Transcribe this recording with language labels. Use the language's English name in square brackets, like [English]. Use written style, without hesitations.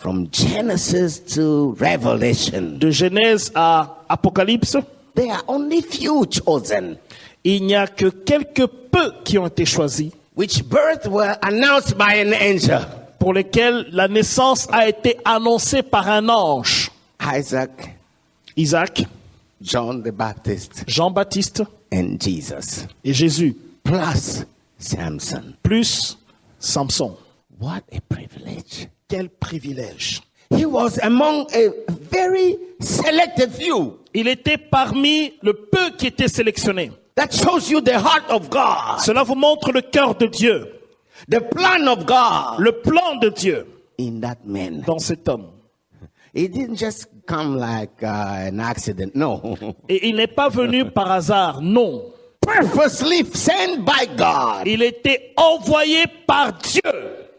[English] from Genesis to Revelation, [French] de Genèse à Apocalypse, [English] there are only few chosen, [French] il n'y a que quelques peu qui ont été choisis, [English] which birth were announced by an angel. [French] pour lesquels la naissance a été annoncée par un ange. [English] Isaac, [French] Isaac, [English] John the Baptist, [French] Jean-Baptiste [English] and Jesus, [French] et Jésus, [English] plus Samson. [French] plus Samson. [English] What a privilege. [French] Quel privilège. [English] He was among a very selected few. [French] Il était parmi le peu qui étaient sélectionnés. [English] That shows you the heart of God, [French] Cela vous montre le cœur de Dieu, [English] the plan of God [French] le plan de Dieu [English] in that man. [French] dans cet homme. [English] It didn't just come like an accident. No. [French] Et il n'est pas venu par hasard, non. [English] Purposely sent by God. [French] Il était envoyé par Dieu,